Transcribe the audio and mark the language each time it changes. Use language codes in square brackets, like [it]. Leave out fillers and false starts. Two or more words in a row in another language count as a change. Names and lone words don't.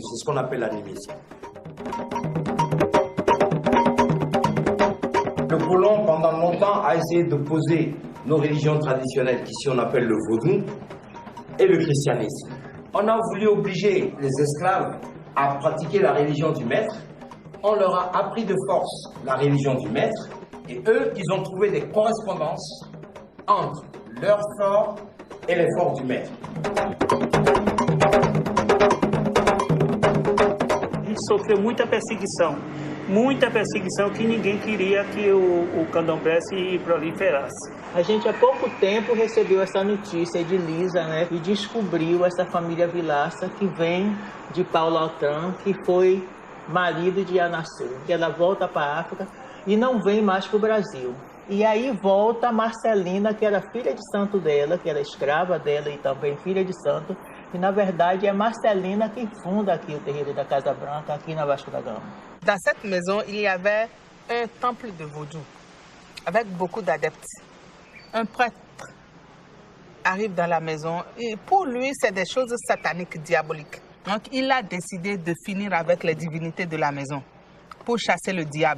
[fr] C'est ce qu'on appelle l'animisme. Le colon, pendant longtemps, a essayé d'opposer nos religions traditionnelles, qu'ici on appelle le vaudou, et le christianisme. On a voulu obliger les esclaves à pratiquer la religion du maître. On leur a appris de force la religion du maître. Et eux, ils ont trouvé des correspondances entre leur fort et les forts du maître. [pt] Ele sofreu muita perseguição que ninguém queria que o candomblé se proliferasse. A gente há pouco tempo recebeu essa notícia de Lisa, né, e descobriu essa família Vilaça que vem de Paulo Altran, que foi marido de Anassou, que ela volta para a África e não vem mais para o Brasil. E aí volta a Marcelina, que era filha de santo dela, que era escrava dela e também filha de santo, e na verdade é Marcelina quem funda aqui o terreiro da Casa Branca, aqui na Vasco da Gama. [fr] Dans cette maison, il y avait un temple de vaudou avec beaucoup d'adeptes. Un prêtre arrive dans la maison et pour lui, c'est des choses sataniques, diaboliques. Donc, il a décidé de finir avec les divinités de la maison pour chasser le diable.